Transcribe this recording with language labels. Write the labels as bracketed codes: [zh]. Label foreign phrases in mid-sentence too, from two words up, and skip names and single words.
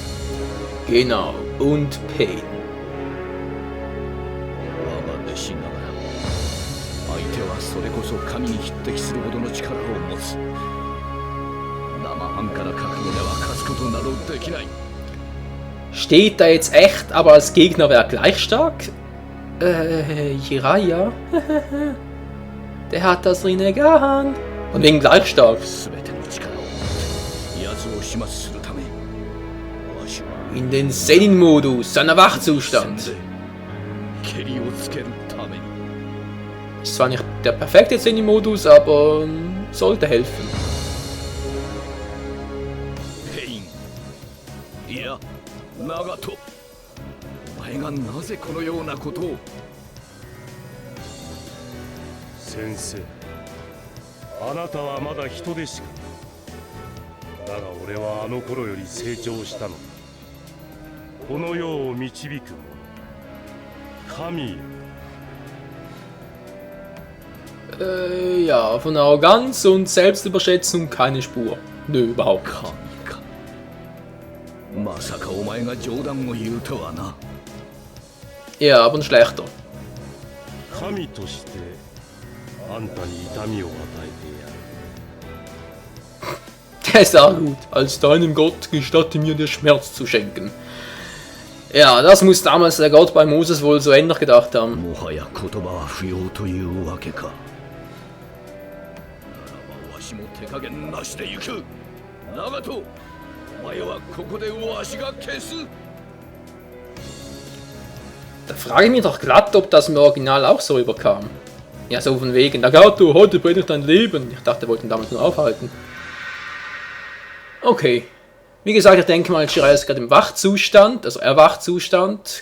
[de] Genau, und Pain. [ja] 我が弟子ながら相手はそれこそ神に匹敵するほどの力を持つ。生半可な覚悟では勝つことなどできない。 [de] Steht da jetzt echt, aber als Gegner wäre gleich stark? Jiraiya? Der hat das Rinnegan. Und wegen gleich stark. [ja] 全ての力を持って奴を始末するため、わしは [de] In den Senin-Modus, seiner Wachzustand. [ja] 蹴りをつけるために [de] Ist zwar nicht der perfekte Senin-Modus, aber sollte helfen. [ja] ペイン、いや長門、お前がなぜこのようなことを。先生、あなたはまだ人でしか。だが俺はあの頃より成長したのだ。この世を導く者、神よ。 [de] Ja, von Arroganz und Selbstüberschätzung keine Spur. Nö, überhaupt nicht. [ja] 神か。まさかお前が冗談を言うとはな。 [de] Ja, aber ein schlechter. [ja] 神としてあんたに痛みを与えてやる。 [de] Der ist auch gut. Als deinem Gott gestatte mir dir Schmerz zu schenken. Ja, das muss damals der Gott bei Moses wohl so ähnlich gedacht haben. [ja] もはや言葉は不要というわけか。ならばわしも手加減なしで行く。長門、お前はここでわしが消す。 [de] Da frage ich mich doch glatt, ob das im Original auch so überkam. Ja, so von wegen, Nagato, heute brenne ich dein Leben. Ich dachte, er wollte ihn damals nur aufhalten. Okay. Wie gesagt, ich denke mal, Jiraiya ist gerade im Wachzustand, also Erwachzustand.